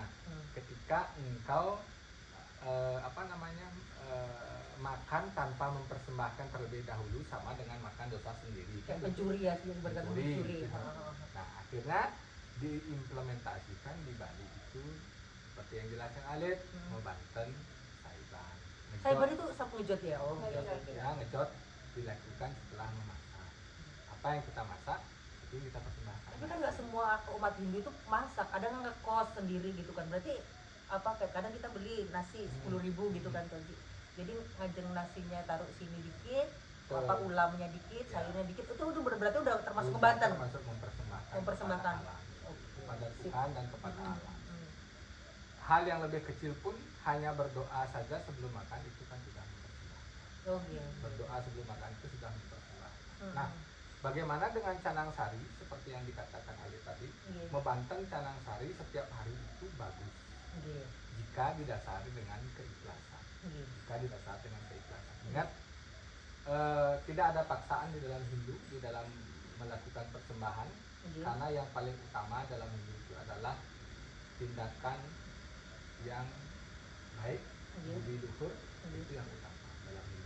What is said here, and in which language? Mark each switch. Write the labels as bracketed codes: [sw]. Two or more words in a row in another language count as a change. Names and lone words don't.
[id] Ketika engkau makan tanpa mempersembahkan terlebih dahulu, sama dengan makan dosa sendiri. Kayak pencuri ya, mencuri. Nah, akhirnya diimplementasikan di Bali itu seperti yang jelaskan Alit, membanten saiban. Saiban itu sapu ngejot ya? Ngejot dilakukan setelah memasak. Apa yang kita masak itu kita persembahkan. Tapi kan nggak semua umat Hindu itu masak, ada nggak ngekos sendiri gitu kan? Berarti apa kayak kadang kita beli nasi 10.000 gitu kan Tuaji. Jadi ngajeng nasinya taruh sini dikit, apa ulamnya dikit, sayurnya dikit, itu berarti udah termasuk ngebanten. Termasuk mempersembahkan kepada Tuhan dan kepada alam. Hal yang lebih kecil pun hanya berdoa saja sebelum makan itu kan sudah mempersembahkan. Berdoa sebelum makan itu sudah mempersembahkan. Nah, bagaimana dengan canang sari seperti yang dikatakan Ali tadi? Membanten canang sari setiap hari itu bagus. Jika didasari dengan keikhlasan. Ingat, tidak ada paksaan di dalam Hindu, di dalam melakukan persembahan, karena yang paling utama dalam Hindu itu adalah tindakan yang baik, budi luhur, itu yang utama dalam Hindu.